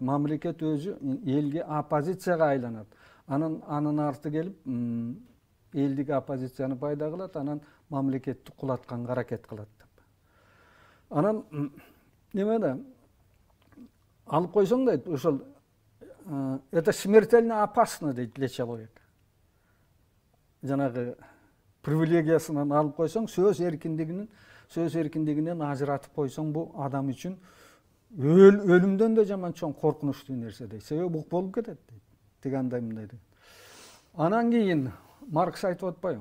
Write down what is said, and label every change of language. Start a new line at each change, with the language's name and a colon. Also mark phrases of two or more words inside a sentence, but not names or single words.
Kyrgyz: Мамлекет өзү элге оппозицияга айланат. Анын арты келип, элдик оппозицияны пайда кылат, анан мамлекетти кулатканга аракет кылат деп. Анан неме да алып койсоң дейт, ошол
Russian: это смертельно опасно
Kyrgyz: дейт
Russian: для человека.
Kyrgyz: Жанагы привилегиясынан алып койсоң, сөз эркиндигинен ажыратып койсоң, бул адам үчүн өлүмдөн да жаман чоң коркунучтуу нерсе дейт. Себеби бук болуп кетет дейт. Тиги андай мындай дейт. Анан кийин Маркс айтып атпайбы?